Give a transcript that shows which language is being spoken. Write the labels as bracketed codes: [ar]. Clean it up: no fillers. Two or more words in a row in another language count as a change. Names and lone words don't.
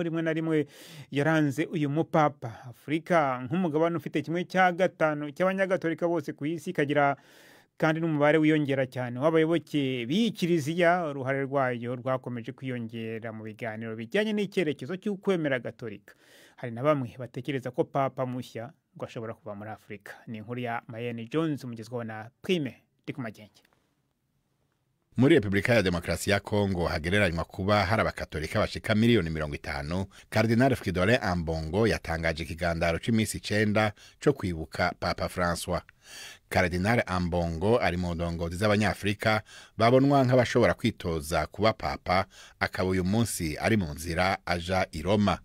[rw] Rimwe na rimwe yaranze uyu mupapa. Afurika nk'umugabane ufite 1/5 cy'abanyagatolika bose ku isi, kagira kandi n'umubare wiyongera cyane w'abayoboke b'Ikiliziya. Uruhare rwayo rwakomeje kwiyongera mu biganiro bijyanye n'icyerekezo cy'ukwemera Gatolika. Hari na bamwe batekereza ko Papa mushya ngo ashobora kuva muri Afurika. Ni inkuru ya Mayenne Jones umugezweho na Prime Ndikumagenge. [rn] Muri Republika ya Demokarasi ya Kongo hagereranywa kuba hari abakatolika bashika miliyoni 50. Cardinal Fridolin Ambongo yatangaje ikigandaro c'imisi 9 co kwibuka Papa François. Cardinal Ambongo ari mu ndongozi z'abanyafrika babonwa nk'abashobora kwitoza kuba papa, akaba uyu munsi ari mu nzira aja i Roma.